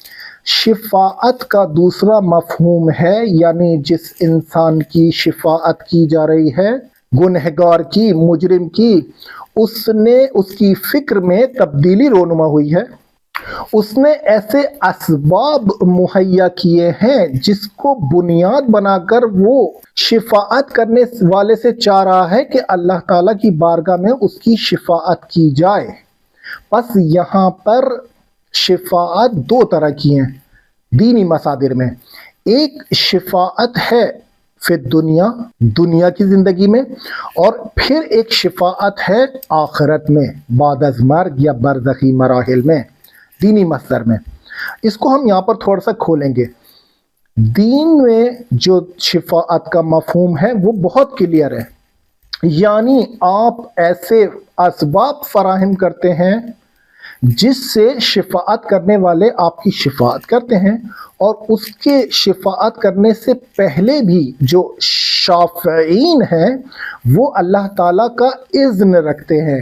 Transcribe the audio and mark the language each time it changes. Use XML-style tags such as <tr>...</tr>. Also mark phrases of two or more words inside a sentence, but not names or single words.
<ur>شفاعت کا دوسرا مفہوم ہے، یعنی جس انسان کی شفاعت کی جا رہی ہے، گنہگار کی، مجرم کی، اس کی فکر میں تبدیلی رونما ہوئی ہے، اس نے ایسے اسباب مہیا کیے ہیں جس کو بنیاد بنا کر وہ شفاعت کرنے والے سے چاہ رہا ہے کہ اللہ تعالیٰ کی بارگاہ میں اس کی شفاعت کی جائے۔ بس یہاں پر شفاعت دو طرح کی ہیں دینی مصادر میں، ایک شفاعت ہے فی دنیا کی زندگی میں، اور پھر ایک شفاعت ہے آخرت میں بعد از مرگ یا برزخی مراحل میں دینی مصدر میں۔ اس کو ہم یہاں پر تھوڑا سا کھولیں گے۔ دین میں جو شفاعت کا مفہوم ہے وہ بہت کلیئر ہے، یعنی آپ ایسے اسباب فراہم کرتے ہیں جس سے شفاعت کرنے والے آپ کی شفاعت کرتے ہیں، اور اس کے شفاعت کرنے سے پہلے بھی جو شافعین ہیں وہ اللہ تعالیٰ کا اذن رکھتے ہیں۔</ur>